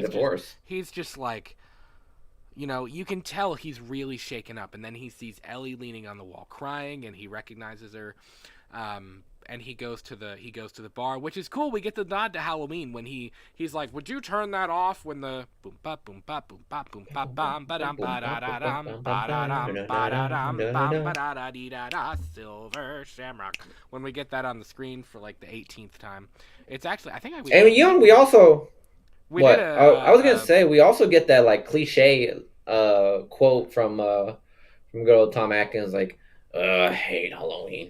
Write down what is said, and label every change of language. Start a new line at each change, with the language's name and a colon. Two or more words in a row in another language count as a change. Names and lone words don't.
English: understand the divorce. he's just like, you can tell he's really shaken up. And then he sees Ellie leaning on the wall crying, and he recognizes her. And he goes to the bar, which is cool. We get the nod to Halloween when he's like, "Would you turn that off when the boom ba boom ba boom ba boom ba bam ba dam ba da da dam ba da dam ba da dam bam ba da da dee da da silver shamrock." When we get that on the screen for like the 18th time, it's actually And we also we did what I was gonna say we also get that like cliche quote from good old Tom Atkins like I hate Halloween.